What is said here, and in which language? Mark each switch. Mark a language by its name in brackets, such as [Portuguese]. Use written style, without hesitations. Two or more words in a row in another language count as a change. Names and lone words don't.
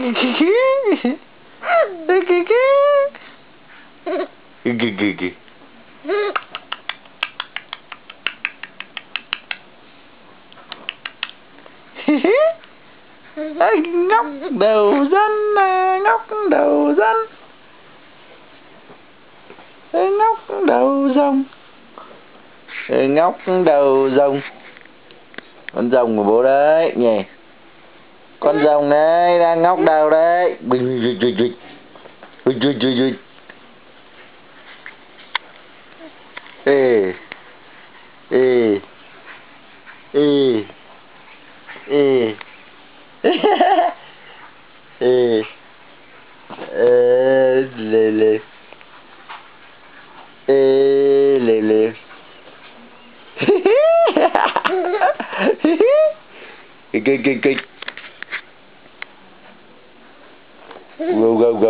[Vietnamese] Ngóc đầu dân à, ngóc đầu dân. Ngóc đầu rồng. Ngóc đầu rồng. Con rồng của bố đấy nhỉ. Con rồng đấy đang ngóc đầu đấy. Ê. Ê. Ê. Ê. Ê. Lê lê. Ê lê lê. Kịch. [English] Go.